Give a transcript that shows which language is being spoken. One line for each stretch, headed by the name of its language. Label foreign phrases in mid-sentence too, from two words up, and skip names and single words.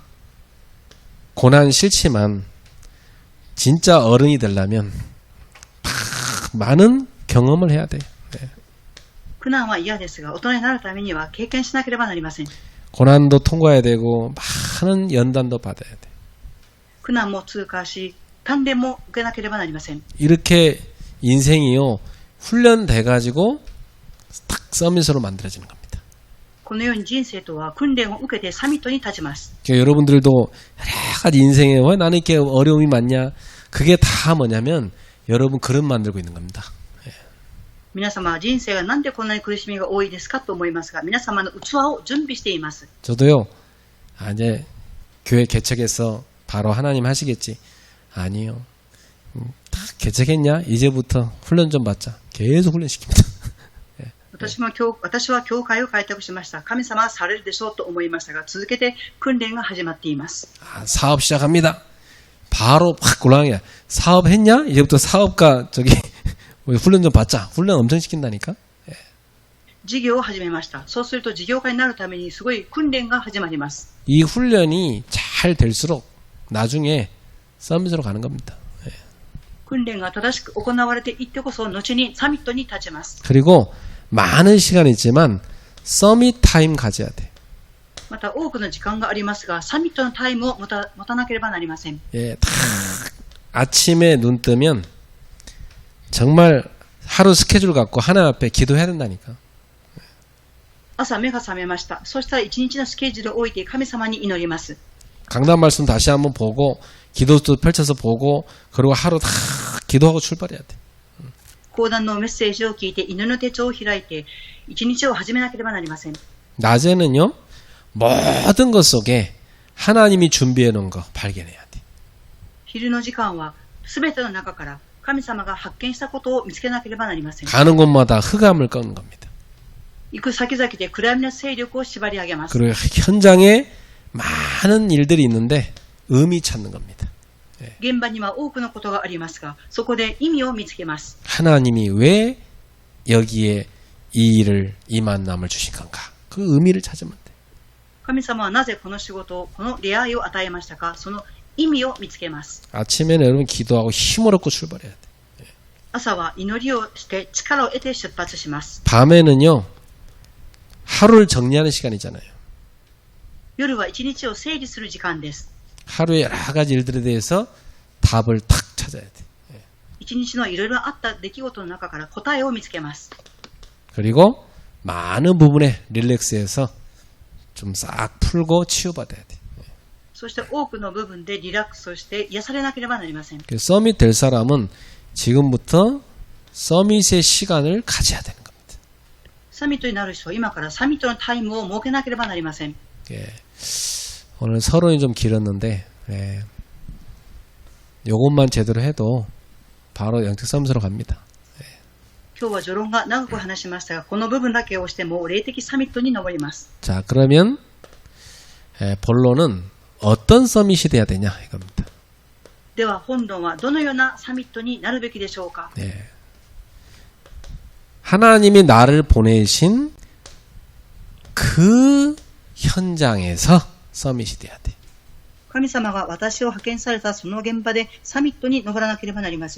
Korean: 고난 싫지만 진짜 어른이 되려면 많은 경험을 해야 돼.
Japanese: 苦難は嫌ですが、大人になるためには経験しなければなりません。
Korean: 고난도 통과해야 되고 많은 연단도 받아야 돼.
Japanese: 苦難も通過し、鍛錬も受けなければなりません。
Korean: 이렇게 인생이요 훈련돼 가지고 딱 서밋으로 만들어지는 겁니다.
Japanese: このように人生とは訓練を受けてサミットに立ちます。
Korean: 그러니까 여러분들도 여러 가지 인생에 왜 나는 이렇게 어려움이 많냐? 그게 다 뭐냐면 여러분 그릇 만들고 있는 겁니다.
Japanese: 皆様は人生がなんでこんなに苦しみが多いですかと思いますが、皆様の器を準備しています。
Korean: 저도요. 이제 교회 개척해서 바로 하나님 하시겠지. 아니요. 다 개척했냐? 이제부터 훈련 좀 받자. 계속 훈련시킵니다.
Japanese: 私は教会を開拓しました。神様はされるでしょうと思いましたが、続けて訓練が始まっています。
Korean: 사업 시작합니다. 바로 확 골랑이야. 사업했냐? 이제부터 사업가 훈련 좀 받자. 훈련 엄청 시킨다니까.
Japanese: 事業を始めました。そうすると事業家になるためにすごい訓練が始まります。
Korean: 이 훈련이 잘 될수록 나중에 서밋으로 가는 겁니다.
Japanese: 訓練が正しく行われていってこそ後にサミットに立ちます。
Korean: 그리고 많은 시간이 있지만
English: summit time
Korean: 가져야 돼.
Japanese: また多くの時間がありますが、サミットのタイムを持たなければなりません。
Korean: 예, 다 아침에 눈 뜨면 정말 하루 스케줄 갖고 하나님 앞에 기도해야 된다니까.
Japanese: 朝目が覚めました。そしたら一日のスケジュールを置いて神様に祈ります。
Korean: 강단 말씀 다시 한번 보고 기도도 펼쳐서 보고 그리고 하루 다 기도하고 출발해야 돼.
Japanese: 講談のメッセージを聞いて犬の手帳を開いて一日を始めなければなりません。
Korean: 낮에는요 모든 것 속에 하나님이 준비해 놓은 거 발견해야 돼.
Japanese: 昼の時間はすべての中から神様が発見したことを見つけなければなりません。
Korean: 가는 곳마다 흑암을 끄는 겁니다.
Japanese: 行く先々で暗闇の勢力を縛り上げます。
Korean: 그리고 현장에 많은 일들이 있는데 의미 찾는 겁니다.
Japanese: 現場には多くのことがありますが、そこで意味を見つけます。
Korean: 하나님이 왜 여기에 이 일을 이 만남을 주신 건가? 그 의미를 찾으면 돼.
Japanese: 神様はなぜこの仕事をこの出会いを与えましたか、その意味を見つけます。
Korean: 아침에는 여러분 기도하고 힘을 얻고 출발해야 돼.
Japanese: 朝は祈りをして力を得て出発します。
Korean: 밤에는요 하루를 정리하는 시간이잖아요.
Japanese: 夜は一日を整理する時間です。
Korean: 하루의 여러 가지 일들에 대해서 답을 탁 찾아야 돼.
Japanese: 一日のいろいろあった出来事の中から答えを見つけます。
Korean: 그리고 많은 부분에 릴렉스해서 좀 싹 풀고 치유받아야 돼.
Japanese: そして多くの部分でリラックスして癒されなければなりません。
Korean: 서밋 될 사람은 지금부터 서밋의 시간을 가져야 되는 겁니다.
Japanese: サミットになる人は今からサミットのタイムを設けなければなりません。
Korean: 예. 오늘 서론이 좀 길었는데 예. 요것만 제대로 해도 바로 영적 서밋으로 갑니다.
Japanese: 今日は序論が長く話しましたが、この部分だけをしても霊的サミットに上ります。
Korean: 자, 그러면 본론은 어떤 서밋이 돼야 되냐 이겁니다.
Japanese: では本論はどのようなサミットになるべきでしょうか。
Korean: 예. 하나님이 나를 보내신 그 현장에서 서밋이 돼야 돼.
Japanese: 神様が私を派遣されたその現場でサミットに登らなければなりません。